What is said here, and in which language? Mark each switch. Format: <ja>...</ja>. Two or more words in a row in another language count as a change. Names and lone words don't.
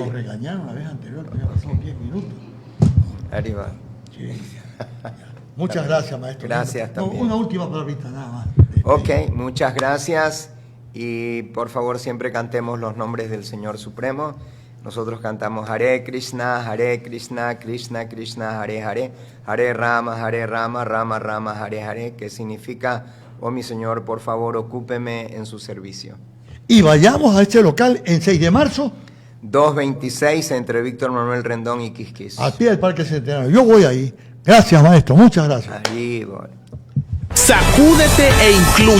<es>Nos regañaron la vez anterior, que ya pasaron 10 minutos. Arriba. Sí. Muchas gracias, maestro. Gracias también. Una última palabrita, nada más. Ok, muchas gracias. Y por favor, siempre cantemos los nombres del Señor Supremo. Nosotros cantamos</es> <sa>Hare Krishna, Krishna Krishna, Hare Hare, Hare Rama, Rama Rama, Hare Hare,</sa> <es>que significa, oh mi Señor, por favor, ocúpeme en su servicio. Y vayamos a este local en 6 de marzo. 226 entre Víctor Manuel Rendón y Quisquis. Al pie del Parque Centenario. Yo voy ahí. Gracias, maestro. Muchas gracias. Ahí voy. Sacúdete e inclúyete.</es>